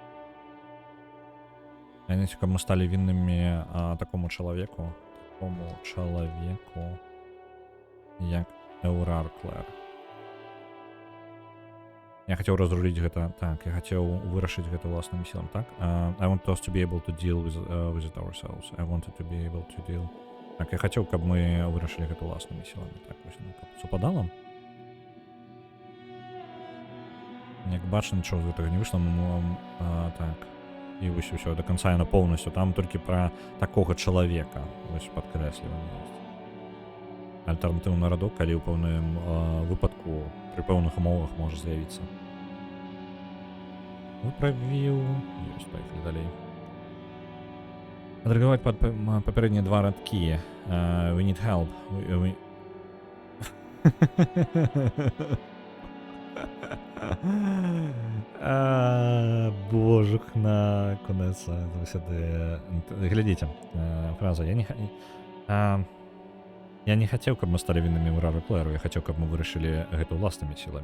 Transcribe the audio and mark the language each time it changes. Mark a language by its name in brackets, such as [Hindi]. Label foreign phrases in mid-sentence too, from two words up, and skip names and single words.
[Belarusian] Я не хацеў, каб мы сталі віннымі такому чалавеку, як Aurora Claire. Я хацеў разруліць гэта, так, я хацеў вырашыць гэта ўласнымі сіламі, так? [English] I want us to be able to deal with it ourselves. I wanted to be able to deal... [Belarusian] Так, я хацеў, каб мы вырашылі гэта ўласнымі сіламі. Так, вось, ну, каб супадала. Як бачна, нічога з гэтага не выйшла. Так. і вось усё [Russian] до конца [Belarusian] яно полностью, там толькі пра такога чалавека вось падкрэсліванне ёсць. Альтэрнатыўны радок, калі ў пэўным выпадку пры пэўных умовах можа з'явіцца. Выправіў. Ёсць, паехалі далей. Адрэагаваць папярэднія два радкі. [English] We need help. [Belarusian] Божух на конец заўсёды. Глядзіце, фраза. Я не хацеў, каб мы сталі віннымі ўрару Клэру, я хацеў, каб мы вырашылі гэта ўласнымі сіламі.